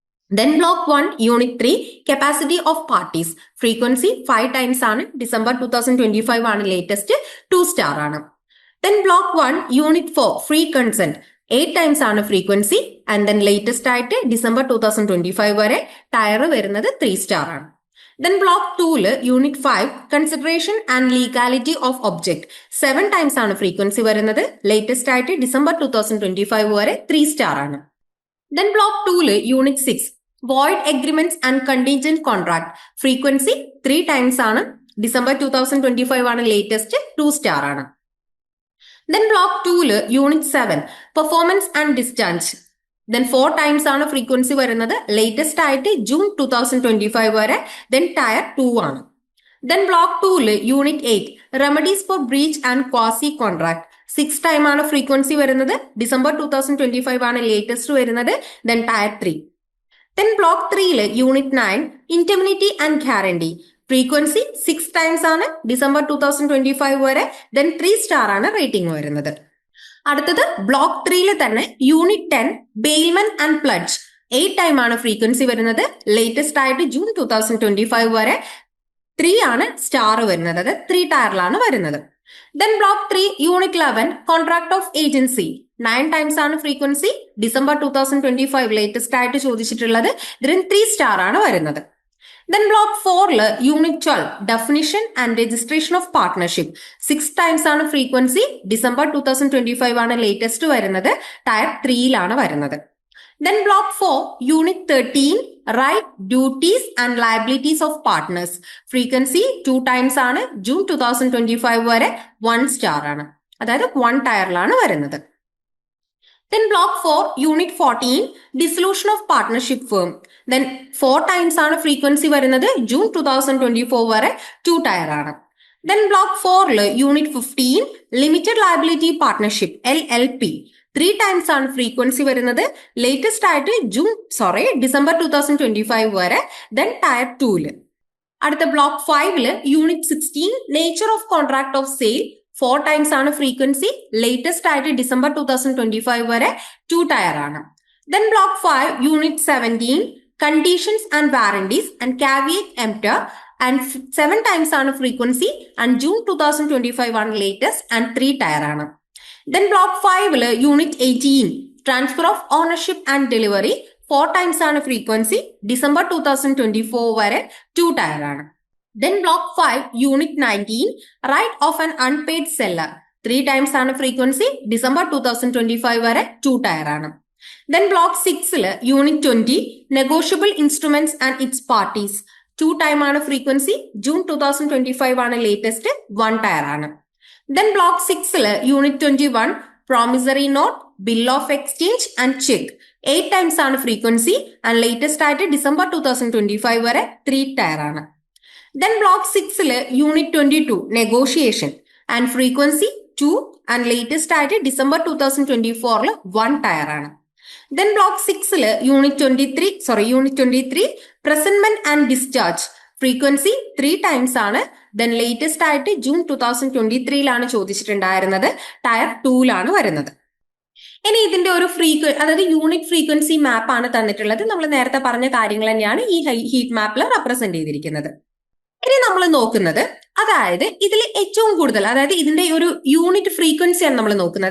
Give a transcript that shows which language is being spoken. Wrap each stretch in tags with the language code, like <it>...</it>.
<en>Then block 1 unit 3 capacity of parties frequency 5 times ആണ്.</en> <ml>December 2025 ആണ് latest, 2 star ആണ്.</ml> <en>Then block 1 unit 4 free consent 8 times ആണ് frequency and then latest ആയിട്ട് December 2025 വരെ tier വരുന്നത് 3 സ്റ്റാർ ആണ്. Then block 2ൽ unit 5 consideration and legality of object 7 times ആണ് frequency വരുന്നത്.</en> <ml>ലേറ്റസ്റ്റ് ആയിട്ട് ഡിസംബർ 2025 വരെ 3 സ്റ്റാർ ആണ്.</ml> <en>Then block 2ൽ unit 6 void agreements and contingent contract frequency 3 times ആണ്.</en> <ml>ഡിസംബർ 2025 ആണ് ലേറ്റസ്റ്റ്, 2 സ്റ്റാർ ആണ്.</ml> <en>Then block 2ൽ unit 7 performance and discharge then 4 times ആണ് frequency വരുന്നത്.</en> <ml>ലേറ്റസ്റ്റ് ആയിട്ട് ജൂൺ 2025 വരെ, then ടയർ 2 ആണ്.</ml> <en>Then block 2ൽ unit 8 remedies for breach and quasi contract 6 time ആണ് frequency വരുന്നത്.</en> <ml>ഡിസംബർ 2025 ആണ് ലേറ്റസ്റ്റ് വരുന്നത്,</ml> <en>then tier 3. Then block 3ൽ unit 9 indemnity and guarantee</en> <ml>frequency 6 times ആണ് ഡിസംബർ 2025 വരെ. ദെൻ 3 സ്റ്റാർ ആണ് റേറ്റിംഗ് വരുന്നത്. അടുത്തത് ബ്ലോക്ക് 3 തന്നെ യൂണിറ്റ് 10 ബെയിൽമൻ ആൻഡ് പ്ലഡ്ജ് 8 ടൈം ആണ് ഫ്രീക്വൻസി വരുന്നത്. ലേറ്റസ്റ്റ് ആയിട്ട് ജൂൺ 2025 വരെ 3 ആണ് സ്റ്റാർ വരുന്നത്. അത് 3 ടയറിലാണ് വരുന്നത്. Then block 3 unit 11 contract of agency 9 times ആണ് ഫ്രീക്വൻസി. ഡിസംബർ 2025 ലേറ്റസ്റ്റ് ആയിട്ട് ചോദിച്ചിട്ടുള്ളത്. ഇതിന് 3 സ്റ്റാർ ആണ് വരുന്നത്. Then block 4 unit 12 definition and registration of partnership 6 times ആണ് ഫ്രീക്വൻസി. ഡിസംബർ 2025 ആണ് ലേറ്റസ്റ്റ് വരുന്നത്. ടയർ 3യിലാണ് വരുന്നത്.</ml> <en>Then block 4, unit 13, right, duties and liabilities of partners. Frequency 2 times ആണ്.</en> <ml>ജൂൺ 2025 വരെ 1 സ്റ്റാർ ആണ്. അതായത് 1 ടയറിലാണ് വരുന്നത്.</ml> <en>Then block 4, unit 14, dissolution of partnership firm. Then 4 times ആണ് ഫ്രീക്വൻസി വരുന്നത്.</en> <ml>ജൂൺ 2024 വരെ 2 ടയർ ആണ്.</ml> <en>Then block 4 unit 15, limited liability partnership LLP.</en> <ml>3 times ആണ് ഫ്രീക്വൻസി വരുന്നത്. ലേറ്റസ്റ്റ് ആയിട്ട് ഡിസംബർ 2025 വരെ. Then tyre 2. അടുത്ത block 5 unit 16 nature of contract of sale 4 times ആണ് ഫ്രീക്വൻസി. ലേറ്റസ്റ്റ് ആയിട്ട് ഡിസംബർ 2025 വരെ 2 ടയർ ആണ്. Then block 5 unit 17 conditions and വാറന്റീസ് and കാവിയേറ്റ് എംപ്റ്റർ and 7 times ആണ് ഫ്രീക്വൻസി. ആൻഡ് ജൂൺ 2025 ആണ് ലേറ്റസ്റ്റ് ആൻഡ് 3 ടയർ ആണ്.</ml> <en>Then block 5 unit 18 transfer of ownership and delivery 4 times ആണ് frequency.</en> <ml>December 2024 വരെ 2 tyre ആണ്.</ml> <en>Then block 5 unit 19 right of an unpaid seller 3 times ആണ് frequency.</en> <ml>December 2025 വരെ 2 tyre ആണ്.</ml> <en>Then block 6 unit 20 negotiable instruments and its parties 2 time ആണ് frequency.</en> <ml>June 2025 ആണ് latest 1 tyre ആണ്.</ml> <en>Then block 6 unit 21 promissory note, bill of exchange and check 8 times ആണ് frequency and latest ആയിട്ട് December 2025 വരെ 3 tier ആണ്. Then block 6 unit 22 negotiation and frequency 2 and latest ആയിട്ട് December 2024 1 tier ആണ്. Then block 6 unit 23 presentment and discharge frequency 3 times ആണ്.</en> <ml>Then latest ആയിട്ട് June 2023 ചോദിച്ചിട്ടുണ്ടായിരുന്നത്. Tyre 2ലാണ് വരുന്നത്. ഇനി ഇതിന്റെ ഒരു അതായത് യൂണിറ്റ് ഫ്രീക്വൻസി മാപ്പ് ആണ് തന്നിട്ടുള്ളത്. നമ്മൾ നേരത്തെ പറഞ്ഞ കാര്യങ്ങൾ തന്നെയാണ് ഈ ഹീറ്റ് മാപ്പിൽ റെപ്രസെന്റ് ചെയ്തിരിക്കുന്നത്. ഇനി നമ്മൾ നോക്കുന്നത് അതായത് ഇതിൽ ഏറ്റവും കൂടുതൽ അതായത് ഇതിന്റെ ഒരു യൂണിറ്റ് ഫ്രീക്വൻസിയാണ് നമ്മൾ നോക്കുന്നത്.</ml>